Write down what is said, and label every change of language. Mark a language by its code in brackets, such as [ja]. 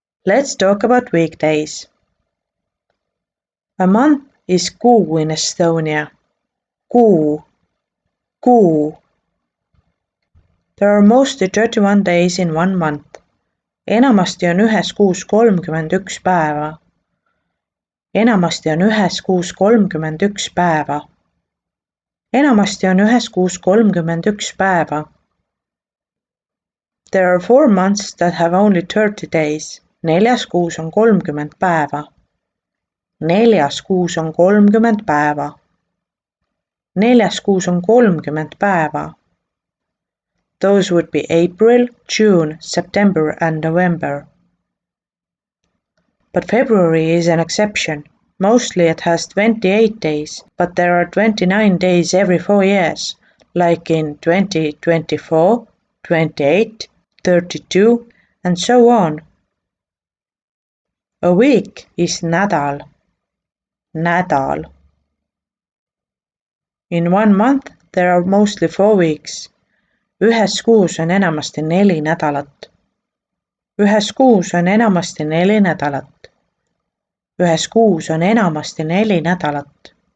[en] Let's talk about weekdays. A month is kuu in Estonia. Kuu. There are mostly 31 days in one month. [et] Enamasti on ühes kuus 31 päeva. Enamasti on ühes kuus 31 päeva. Enamasti on ühes kuus 31 päeva. [en] There are 4 months that have only 30 days. [et] Neljas kuus on 30 päeva. Neljas kuus on 30 päeva. Neljas kuus on 30 päeva. [en] Those would be April, June, September and November. But February is an exception. Mostly it has 28 days, but there are 29 days every 4 years, like in 2024, 28, 32, and so on. A week is nädal. Nädal. In 1 month there are mostly 4 weeks. [et] Ühes kuus on enamasti 4 nädalat. Ühes kuus on enamasti 4 nädalat. Ühes kuus on enamasti 4 nädalat.